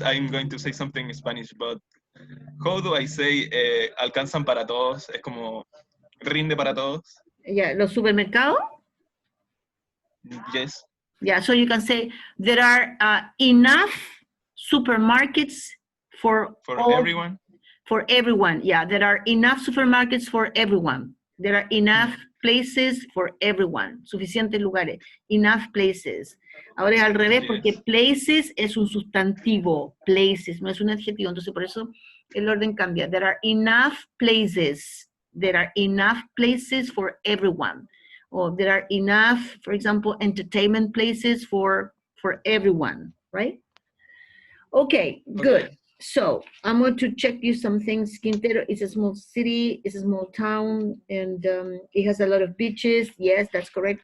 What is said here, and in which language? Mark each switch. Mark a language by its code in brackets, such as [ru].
[en] I'm going to say something in Spanish, but how do I say [es] alcanzan para todos? Es como rinde para todos. [en] Yeah, [es] los supermercados. [en] Yes. Yeah, so you can say there are enough supermarkets for everyone. For everyone, yeah, there are enough supermarkets for everyone. There are enough places for everyone. [es] Suficientes lugares. [en] Enough places. [es] Ahora es al revés porque places es un sustantivo. Places, no es un adjetivo. Entonces por eso el orden cambia. [en] There are enough places. There are enough places for everyone. Or there are enough, for example, entertainment places for everyone, right? Okay, good. Okay. So I'm going to check you some things. Quintero is a small city, it's a small town, and it has a lot of beaches. Yes, that's correct.